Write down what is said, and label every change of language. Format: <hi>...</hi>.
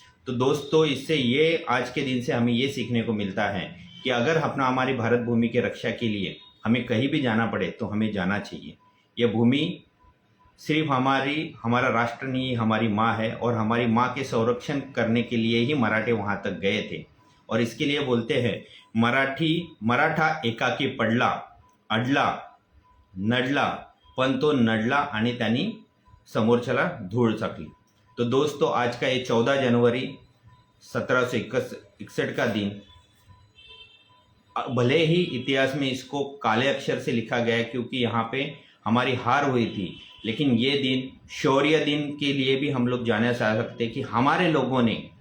<hi>तो दोस्तों, इससे ये आज के दिन से हमें ये सीखने को मिलता है कि अगर अपना हमारी भारत भूमि की रक्षा के लिए हमें कहीं भी जाना पड़े तो हमें जाना चाहिए। यह भूमि सिर्फ हमारा राष्ट्र नहीं, हमारी माँ है, और हमारी माँ के संरक्षण करने के लिए ही मराठे वहाँ तक गए थे। और इसके लिए बोलते हैं,</hi> <mr>मराठा एकाकी पडला, अडला, नडला, पण तो नडला आणि त्यांनी समोरच्याला धूळ चाकली।</mr> <hi>तो दोस्तों, आज का ये 14 जनवरी 1761 का दिन, भले ही इतिहास में इसको काले अक्षर से लिखा गया है क्योंकि यहाँ पे हमारी हार हुई थी, लेकिन ये दिन शौर्य दिन के लिए भी हम लोग जाना चाह सकते कि हमारे लोगों ने</hi>